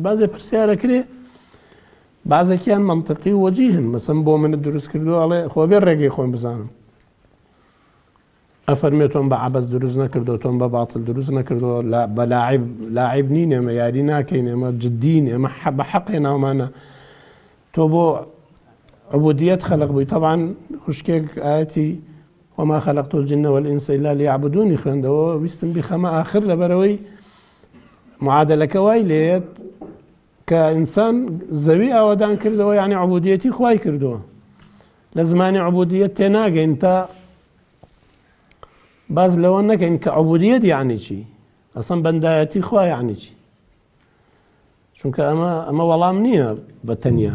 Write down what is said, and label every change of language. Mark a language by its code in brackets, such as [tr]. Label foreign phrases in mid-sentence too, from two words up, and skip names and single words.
[ckb] بازێ پرسیارە کرێ، بازێکیان منطقی وەجیهن، مەسەڵەن بۆ منت دروست کردو، ئەڵێ خۆ بێ ڕێگەی خۆم بزانم. ئەفەرمێ تۆم بە عەبەس دروست نەکردەوە، تۆم بە باتڵ دروست نەکردەوە، بە لاعیب نین، ئێمە یاری ناکەین، ئێمە جددین، ئێمە بە حەقێ ناومانە. تۆ بۆ عوبودیەت خەلق بووی. طبعا خوشکێک ئاەتی [ar] وما خلقت الجن والإنس إلا ليعبدوني [ckb] خوێندەوە، ویستم بیخەمە ئاخر لەبەرەوەی معادلەکە وای لێت کە ئینسان زەوی ئاوەدان کردەوە، یعنی عوبودیەتی خوای کردووە. لە زمانی عوبودیەت تێناگەین تا باز لەوە نەکەین کە عوبودیەت یعنی چی، ئەسڵەن بەندایەتی خوا یعنی چی، چونکە ئەمە وەڵام نییە بە تەنیا.